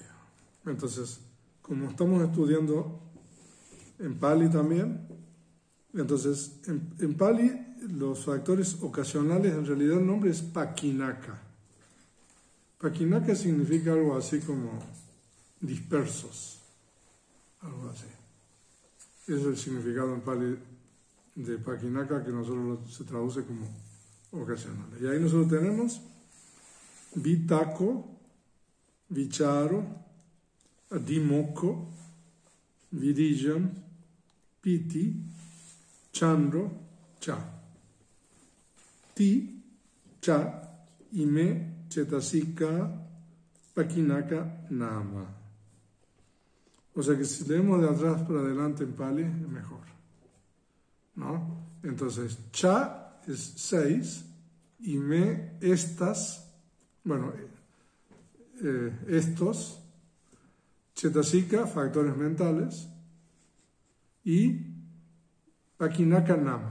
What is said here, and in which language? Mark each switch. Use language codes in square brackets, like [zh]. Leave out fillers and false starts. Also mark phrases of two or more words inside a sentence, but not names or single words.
[es] Entonces, como estamos estudiando en Pali también, entonces en Pali los factores ocasionales, en realidad el nombre es Pakinaka. Pakinaka significa algo así como dispersos, algo así. Ese es el significado en Pali de Pakinaka, que nosotros se traduce como ocasionales. Y ahí nosotros tenemos [pi] Vitako, Vicharo, Adimoko, Virijam, Piti, Chandro, Cha. Ti, Cha, Ime, Chetasika, Pakinaka, Nama. [es] O sea que si leemos de atrás para adelante en Pali, es mejor, ¿no? Entonces, Cha es 6, Ime, estas, bueno, estos, Chetasika, factores mentales, y [pi] Pakinaka Nama.